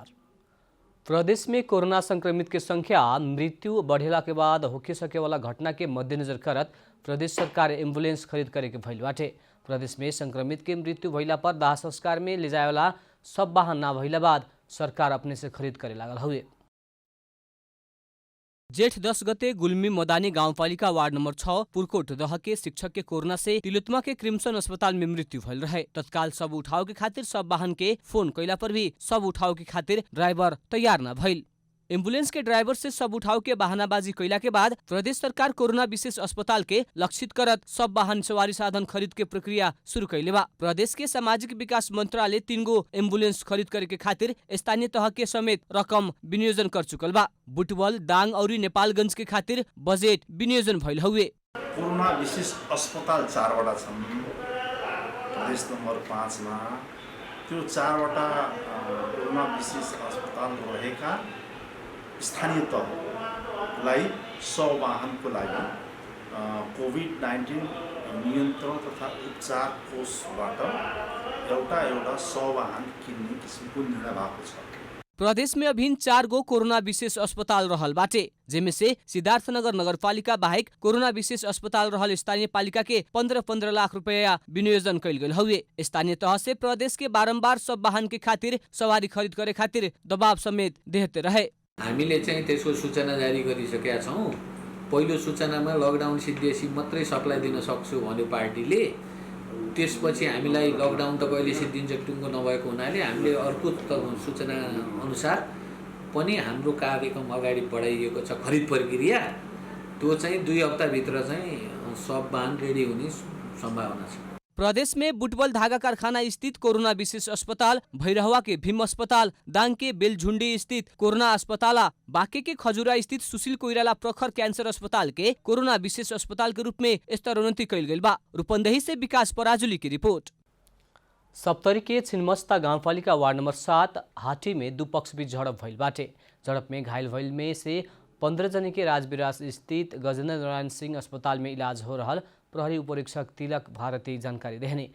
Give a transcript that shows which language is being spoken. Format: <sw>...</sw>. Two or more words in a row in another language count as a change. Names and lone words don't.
<bho>प्रदेश में कोरोना संक्रमित के संख्या मृत्यु बढ़ेला के बाद होके सके वाला घटना के मद्देनजर करत प्रदेश सरकार एम्बुलेंस खरीद करे के भइल बाटे। प्रदेश में संक्रमित के मृत्यु भइला पर दाह संस्कार में ले जाए वाला सब वाहन ना भइला बाद सरकार अपने से खरीद करे लागल हुए। जेठ 10 गते गुल्मी मदानी गाउँपालिका वार्ड नंबर 6 पुरकोट दह के शिक्षक के कोरोना से तिलोत्तमा के क्रिम्सन अस्पताल में मृत्यु भइल रहे। तत्काल सब उठाव के खातिर सब वाहन के फोन कैला पर भी सब उठाव के खातिर ड्राइवर तैयार न भइल। एम्बुलेंस के ड्राइवर से सब उठाव के बहानाबाजी कैला के बाद प्रदेश सरकार कोरोना विशेष अस्पताल के लक्षित करत सब वाहन सवारी साधन खरीद के प्रक्रिया शुरू कैले बा। प्रदेश के सामाजिक विकास मंत्रालय 3 गो एम्बुलेंस खरीद करे के खातिर स्थानीय तह के समेत रकम विनियोजन कर चुकल बा। बुटवल, दाङ और नेपालगंज के खातिर बजेट विनियोजन भइल हुए।</bho> <ne>कोरोना विशेष अस्पताल 4 वटा छन् प्रदेश नम्बर 5 मा। त्यो 4 वटा कोरोना विशेष अस्पताल रहेका स्थानीय तहलाई 100 वाहनको लागि कोभिड-19 नियन्त्रण तथा उपचार कोषबाट एउटा 100 वाहन किन्ने किसिमको निर्णय भएको छ।</ne> <bho>प्रदेश में अभिन 4 गो कोरोना विशेष अस्पताल रहल बाटे, जेमे से सिद्धार्थनगर नगरपालिका बाहेक कोरोना विशेष अस्पताल रहल स्थानीय पालिका के 15-15 लाख रुपया विनियोजन कैल गेल हुए। स्थानीय तह से प्रदेश के बारम्बार सब वाहन के खातिर सवारी खरीद करे खातिर दबाव समेत देते रहे।</bho> <ne>हामीले चाहिँ त्यसको सूचना जारी गरिसकेका छौँ। पहिलो सूचनामा लकडाउन सिद्धिएपछि मात्रै सप्लाई दिन सक्छु भन्यो पार्टीले। त्यसपछि हामीलाई लकडाउन त कहिले सिद्धिन्छ टुङ्गो नभएको हुनाले हामीले अर्को सूचना अनुसार पनि हाम्रो कार्यक्रम अगाडि बढाइएको छ खरिद प्रक्रिया। त्यो चाहिँ 2 हप्ताभित्र चाहिँ सब वाहन रेडी हुने सम्भावना छ।</ne> <bho>प्रदेश में बुटवल धागा कारखाना स्थित कोरोना विशेष अस्पताल, भैरहवा के भीम अस्पताल, दाङ के बेलझुंडी स्थित कोरोना अस्पताल, बांके के खजुरा स्थित सुशील कोइराला प्रखर कैंसर अस्पताल के कोरोना विशेष अस्पताल के रूप में स्तरोन्नति कैल गेल बा। रूपन्देही से विकास पराजुली की रिपोर्ट। सप्तरी के छिन्मस्ता गाउँपालिका वार्ड नंबर 7 हाटी में 2 पक्ष बीच झड़प भइल बाटे। झड़प में घायल भइल में से 15 जने के राजविराज स्थित गजेन्द्र नारायण सिंह अस्पताल में इलाज हो रहल प्रहरी उपरीक्षक तिलक भारती जानकारी देहने।</bho>